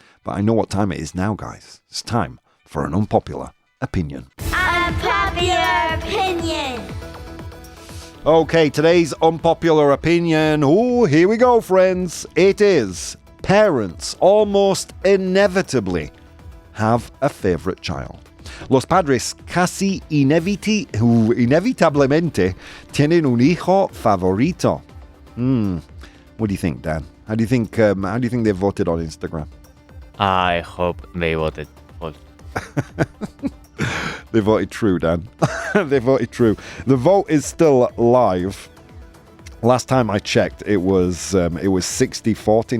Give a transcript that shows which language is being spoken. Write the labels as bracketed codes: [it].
[en] But I know what time it is now, guys. It's time for an unpopular opinion. Unpopular opinion. Okay, today's unpopular opinion. Oh, here we go, friends. It is: parents almost inevitably have a favorite child. [es] Los padres casi inevitablemente tienen un hijo favorito. [en] What do you think, Dan? How do you think they voted on Instagram? I hope they voted false. They voted true, Dan. They voted true. The vote is still live. Last time I checked, it was 60-40.